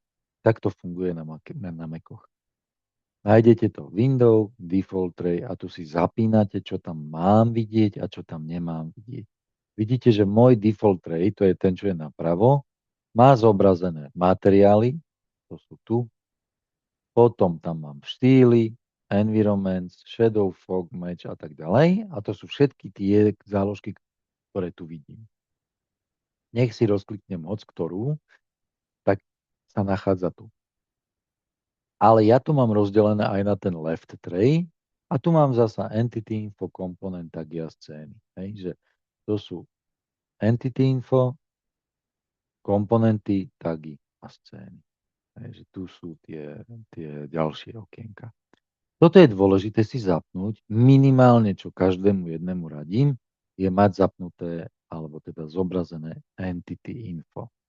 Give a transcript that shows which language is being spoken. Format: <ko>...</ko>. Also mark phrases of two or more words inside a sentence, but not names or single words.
<sk>Tak to funguje na Macoch. Nájdete to Windows, Default Tray a tu si zapínate, čo tam mám vidieť a čo tam nemám vidieť. Vidíte, že môj Default Tray, to je ten, čo je napravo, má zobrazené materiály, to sú tu, potom tam mám štýly,</sk> <en>environments, shadow, fog, match</en> <sk>a tak ďalej. A to sú všetky tie záložky, ktoré tu vidím. Nech si rozkliknem hoc ktorú, tak sa nachádza tu. Ale ja tu mám rozdelené aj na ten</sk> <en>left tray</en> <sk>a tu mám zasa</sk> <en>entity info,</en> <sk>komponent, tagy a scény. Hej, že to sú</sk> <en>entity info,</en> <sk>komponenty, tagy a scény. Hej, že tu sú tie ďalšie okienka. Toto je dôležité si zapnúť. Minimálne, čo každému jednému radím, je mať zapnuté, alebo teda zobrazené</sk> <en>entity info.</en>